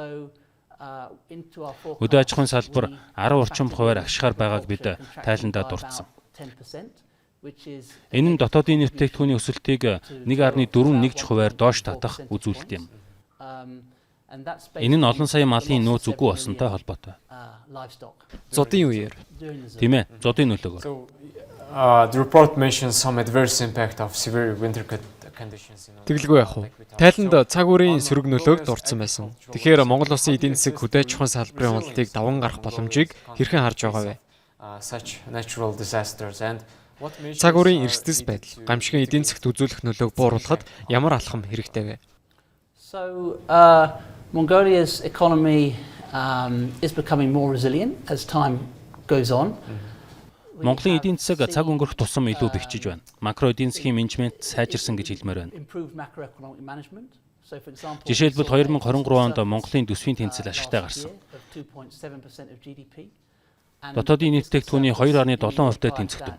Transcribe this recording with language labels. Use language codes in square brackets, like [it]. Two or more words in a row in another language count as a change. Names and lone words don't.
[mn] Хөдөө аж ахуйн салбар 10 орчим хувиар агшихаар байгааг бид тайландаа дурдсан. Энэ нь дотоодын нийт бүтээгдэхүүний өсөлтийг 1.41% доош татах үзүүлэлт юм. Энэ нь олон сая малын нөөц үгүй болсонтой холбоотой. Зодын үеэр. Тийм ээ, зодын нөлөөгөөр. [en] The report mentions some adverse impact of severe winter conditions. [mn] Тэглгүй яах вэ? Тайланд цаг үеийн сөрөг нөлөөг дурдсан байсан. Тэгэхээр Монгол улсын эдийн засаг хөдөө аж ахуйн салбарын уналтыг даван гарах боломжийг хэрхэн харж байгаа вэ? [en] Such natural disasters and [mn] Цаг үеийн эрсдэс байдал, гамшигын эдийн засагт үзүүлэх нөлөөг бууруулахад ямар алхам хэрэгтэй вэ? [en] So Mongolia's economy is becoming more resilient as time goes on. [mn] Монголын эдийн засаг цаг өнгөрөх тусам илүү бэхжиж байна. Макро эдийн засгийн менежмент сайжирсан гэж хэлмээр байна. Жишээлбэл 2023 онд Монголын төсвийн тэнцэл ашигтай гарсан. Дотоодын нийт бүтээгдэхүүний 2.7%-тай тэнцвэртэй.